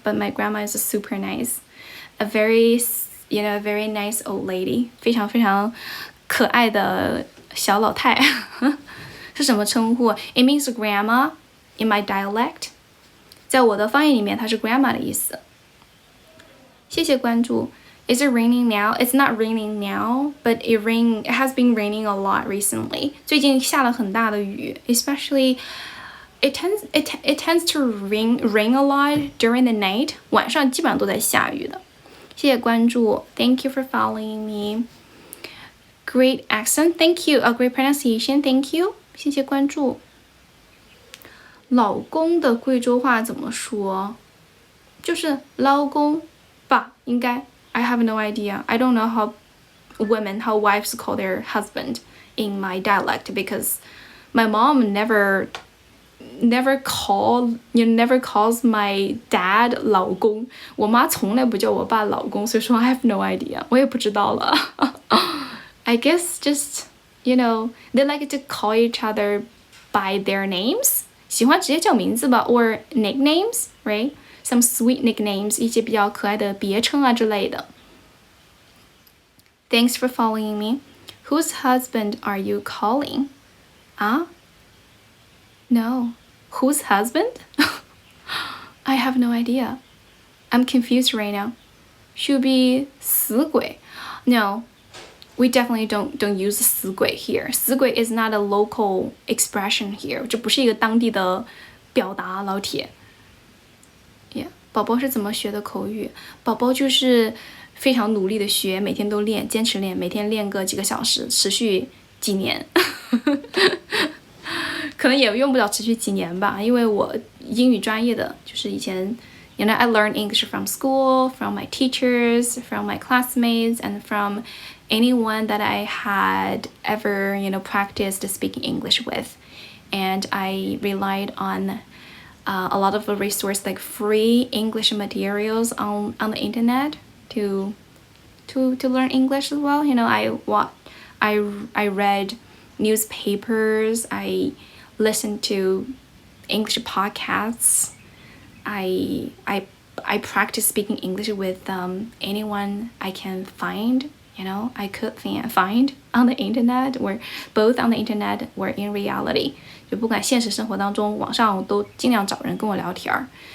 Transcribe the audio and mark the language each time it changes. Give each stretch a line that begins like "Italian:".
English: But my grandma is super nice, a very nice old lady.
Chinese: 非常非常可爱的小老太。是什么称呼 ？
English: It means grandma in my dialect.
Chinese: 在我的方言里面，它是 grandma 的意思。谢谢关注。
English: Is it raining now? It's not raining now, but it has been raining a lot recently.
Chinese: 最近下了很大的雨
English: ，especially it tends to rain a lot during the night.
Chinese: 晚上基本上都在下雨的。谢谢关注
English: ，Thank you for following me. Great accent, thank you. Great pronunciation, thank you.
Chinese: 谢谢关注。老公的贵州话怎么说？就是老公吧，应该。
English: I have no idea. I don't know how wives call their husband in my dialect because my mom never calls my dad 老公。
Chinese: 我妈从来不叫我爸老公，所以说
English: I have no idea.
Chinese: 我也不知道了。
English: I guess just they like to call each other by their names.
Chinese: 喜欢直接叫名字吧
English: or nicknames, right? Some sweet nicknames,
Chinese: 一些比较可爱的别称啊之类的。
English: Thanks for following me. Whose husband are you calling? No. Whose husband? I have no idea. I'm confused right now. Should be 死鬼. No, we definitely don't use 死鬼 here. 死鬼 is not a local expression here.
Chinese: 这不是一个当地的表达，老铁。 Yeah. 宝宝是怎么学的口语？宝宝就是非常努力的学，每天都练，坚持练，每天练个几个小时，持续几年。可能也用不了持续几年吧，因为我英语专业的就是以前
English: I learned English from school, from my teachers, from my classmates, and from anyone that I had ever, practiced speaking English with. And I relied on a lot of the resources like free English materials on the internet to learn English as well. I read newspapers, I listened to English podcasts. I practice speaking English with anyone I can find. I could find on the internet, or both on the internet or in reality.
Chinese: 就不管现实生活当中，网上我都尽量找人跟我聊天。